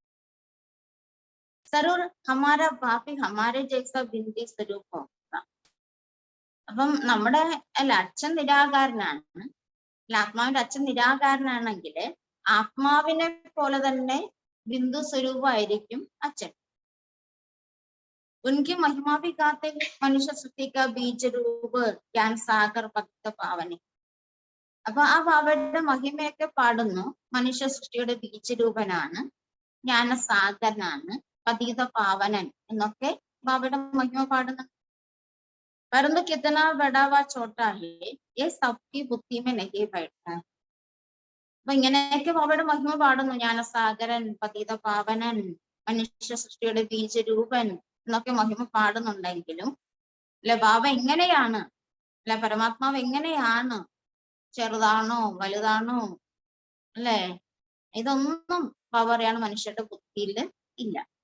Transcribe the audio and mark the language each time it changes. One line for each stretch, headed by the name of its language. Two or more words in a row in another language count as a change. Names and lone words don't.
Hindi: ज़रूर हमारा बापी हमारे जैसा बिंदी स्वरूपम.
Malayalam: അപ്പം നമ്മുടെ അച്ഛൻ നിരാകാരനാണ്, ആത്മാവിന്റെ അച്ഛൻ നിരാകാരനാണെങ്കിൽ ആത്മാവിനെ പോലെ തന്നെ ബിന്ദു സ്വരൂപമായിരിക്കും അച്ഛൻ.
Hindi: ഉൻകി महिमा भी गाते हैं मनुष्य सृष्टि का बीज रूप ज्ञान सागर भक्त पावने.
Malayalam: അപ്പൊ ആ ബാബയുടെ മഹിമയൊക്കെ പാടുന്നു. മനുഷ്യ സൃഷ്ടിയുടെ ബീജരൂപനാണ്, ജ്ഞാനസാഗരനാണ്, പതീത പാവനൻ എന്നൊക്കെ ബാബയുടെ മഹിമ പാടുന്നു.
Hindi: परंतु कितना बड़ा व छोटा है ये सबकी बुद्धि में नहीं बैठता.
Malayalam: അപ്പൊ ഇങ്ങനെയൊക്കെ ബാബയുടെ മഹിമ പാടുന്നു. ജ്ഞാനസാഗരൻ, പതീത പാവനൻ, മനുഷ്യ സൃഷ്ടിയുടെ ബീജരൂപൻ എന്നൊക്കെ മഹിമ പാടുന്നുണ്ടെങ്കിലും അല്ലെ ബാബ എങ്ങനെയാണ്, അല്ലെ പരമാത്മാവ് എങ്ങനെയാണ്, ചെറുതാണോ വലുതാണോ അല്ലെ, ഇതൊന്നും ബാബ പറയാണ് മനുഷ്യരുടെ ബുദ്ധിയിൽ ഇല്ല.